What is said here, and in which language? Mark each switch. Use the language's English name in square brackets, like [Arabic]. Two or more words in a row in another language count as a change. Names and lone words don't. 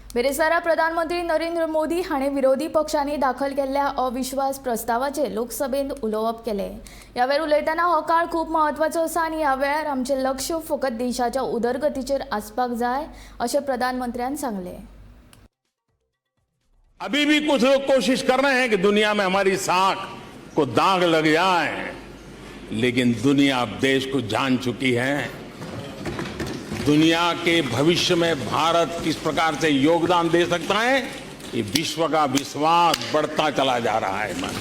[Konkani] बिरेस्तारा प्रधानमंत्री नरेंद्र मोदी हाणें विरोधी पक्षांनी दाखल केल्ल्या अविश्वास प्रस्तावाचेर लोकसभेंत उलोवप केलें। ह्या वेळार उलयतना हो काळ खूब म्हत्वाचो आसा आनी ह्या वेळार आमचें लक्ष फकत देशाच्या उदरगतीचेर आसपाक जाय अशें प्रधानमंत्र्यान सांगलें। [Hindi] अभी भी कुछ लोग कोशिश कर रहे हैं कि दुनिया में हमारी साख को दाग लग जाए, लेकिन दुनिया अब देश को जान चुकी है। दुनिया के भविष्य में भारत किस प्रकार से योगदान दे सकता है, ये विश्व का विश्वास बढ़ता चला जा रहा है।